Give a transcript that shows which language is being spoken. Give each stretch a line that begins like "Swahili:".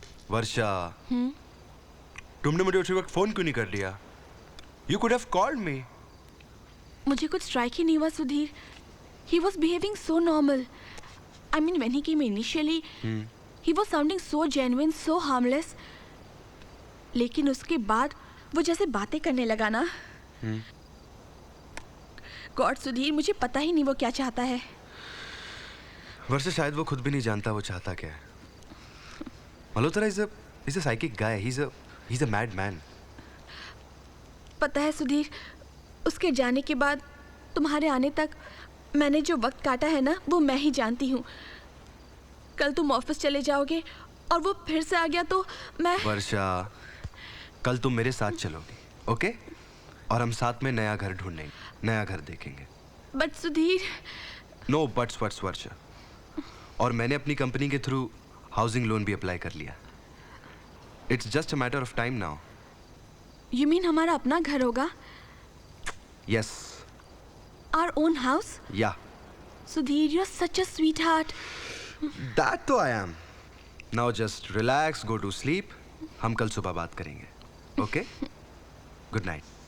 Hindi: वर्षा, तुमने मुझे उसी वक्त फोन क्यों नहीं कर लिया?
English: You could have called me.
Hindi: मुझे कुछ स्ट्राइक ही नहीं हुआ Sudhir.
English: He was behaving so normal. I mean, when he came initially, he was sounding so genuine, so harmless.
Hindi: लेकिन उसके बाद वो जैसे बातें करने लगा ना. गॉड सुधीर, मुझे पता ही नहीं वो क्या चाहता है. वर्षा, शायद वो खुद भी नहीं जानता वो चाहता क्या है.
English: Malhotra is a psychic guy. He's a madman.
Hindi: पता है सुधीर, उसके जाने के बाद तुम्हारे आने तक मैंने जो वक्त काटा है ना, वो मैं ही जानती हूँ. कल तुम ऑफिस चले जाओगे और वो फिर से आ गया तो मैं. वर्षा, कल तुम मेरे साथ चलोगी, ओके? और हम साथ में नया घर ढूंढेंगे, नया घर देखेंगे.
English: But Sudhir. No buts Varsha.
Hindi: और मैंने अपनी कंपनी के थ्रू हाउसिंग लोन भी अप्लाई कर लिया.
English: It's just a matter of time now. You mean
Hindi: हमारा अपना घर होगा?
English: Yes. Our own house? Yeah. Sudhir, you're such a sweetheart. That too I am. Now just relax, go to sleep,
Hindi: हम कल सुबह बात करेंगे, ओके?
English: Good night.